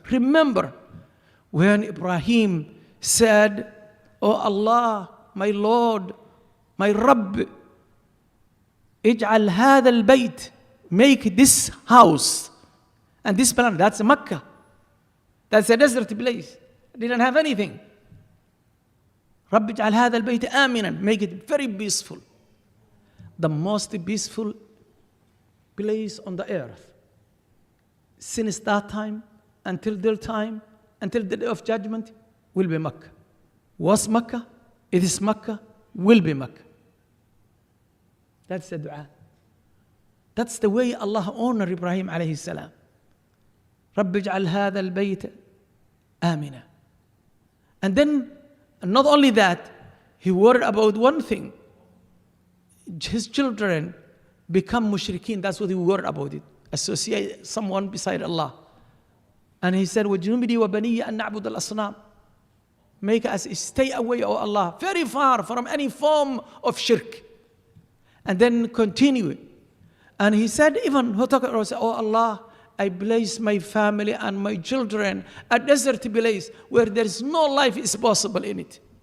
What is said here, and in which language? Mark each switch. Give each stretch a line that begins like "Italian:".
English: Remember when Ibrahim said, "Oh Allah, my Lord, my Rabb,
Arabic: ij'al hadha al-bayt,
English: make this house and this planet." That's Makkah. That's a desert place. Didn't have anything.
Arabic: رب اجعل هذا البيت آمنا,
English: make it very peaceful. The most peaceful place on the earth. Since that time until their time, until the day of judgment, will be Makkah. Was Makkah, it is Makkah, will be Makkah. That's the dua. That's the way Allah honored Ibrahim alayhi salam.
Arabic: رب اجعل هذا البيت آمنا.
English: And then, and not only that, he worried about one thing. His children become mushrikeen. That's what he worried about it. Associate someone beside Allah. And he said,
Arabic: وَجُنُوبِنِي وَبَنِيَّ أَن نَعْبُدَ الْأَصْنَامِ.
English: Make us stay away, O Allah, very far from any form of shirk. And then continue. And he said, even, oh Allah, I place my family and my children a desert place where there is no life is possible in it.